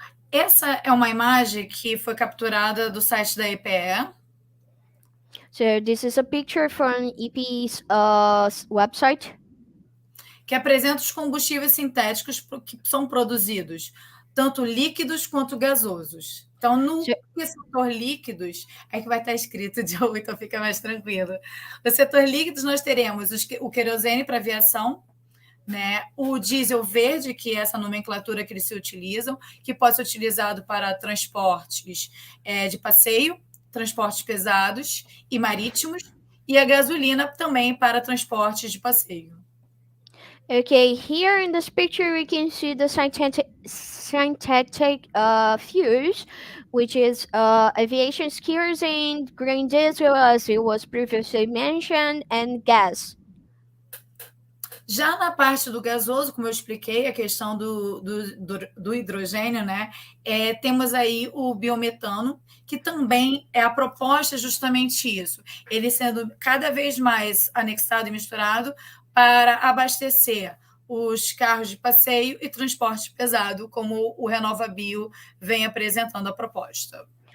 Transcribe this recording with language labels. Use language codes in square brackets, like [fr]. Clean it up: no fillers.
[pt] Essa é uma imagem que foi capturada do site da EPE. [en] So this is a picture from EP's website, [pt] que apresenta os combustíveis sintéticos que são produzidos, tanto líquidos quanto gasosos. Então, no setor líquidos, é que vai estar escrito de novo, então fica mais tranquilo. No setor líquidos, nós teremos o querosene para aviação, né? O diesel verde, que é essa nomenclatura que eles se utilizam, que pode ser utilizado para transportes de passeio, transportes pesados e marítimos, e a gasolina também para transportes de passeio. [en] Okay, here in this picture we can see the synthetic fuels, which is aviation kerosene, green diesel, as it was previously mentioned, and gas. [pt] Já na parte do gasoso, como eu expliquei, a questão do hidrogênio, né? Temos aí o biometano, que também a proposta é justamente isso, ele sendo cada vez mais anexado e misturado para abastecer os carros de passeio e transporte pesado, como o RenovaBio vem apresentando a proposta.